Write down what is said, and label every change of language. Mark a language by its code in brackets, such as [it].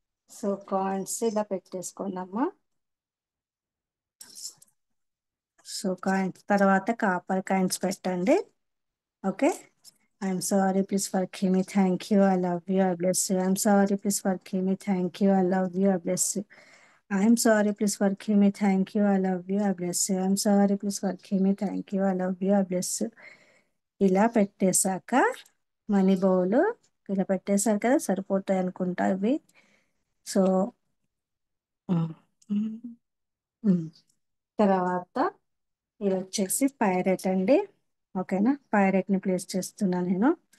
[te] So coins ఇలా పెట్టేసుకోండి అమ్మా. సో కాయిన్స్ తర్వాత కాపర్ కాయిన్స్ పెట్టండి. Okay? [en] I'm sorry please forgive me, thank you, I love you, I bless you. I'm sorry please forgive me, thank you, I love you, I bless you. I'm sorry, please forgive me. Thank you. I love you. I bless you. I'm sorry, please forgive me. Thank you. I love you. I bless you. [te] ఇలా పెట్టేశాక money bowl ఇలా పెట్టేశారు కదా, సరిపోతాయి అనుకుంటా ఇవి. So ఉమ్, ఉమ్, ఉమ్. తర్వాత ఇది వచ్చేసి పైరెట్ అండి. ఓకేనా, పైరెట్ని ప్లేస్ చేస్తున్నా నేను.